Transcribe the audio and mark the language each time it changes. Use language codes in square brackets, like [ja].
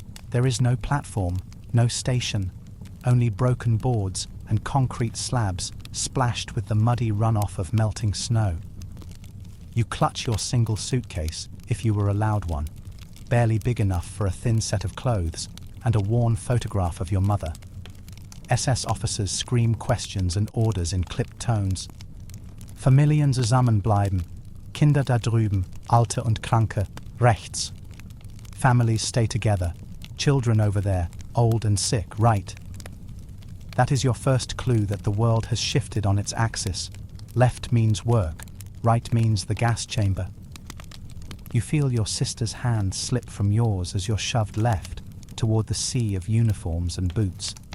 [en] There is no platform, no station, only broken boards and concrete slabs splashed with the muddy runoff of melting snow. You clutch your single suitcase, if you were allowed one, barely big enough for a thin set of clothes and a worn photograph of your mother. SS officers scream questions and orders in clipped tones. [de] Familien zusammenbleiben, Kinder da drüben, Alte und Kranke, rechts. [en] Families stay together, children over there, old and sick, right. That is your first clue that the world has shifted on its axis. Left means work, right means the gas chamber. You feel your sister's hand slip from yours as you're shoved left toward the sea of uniforms and boots.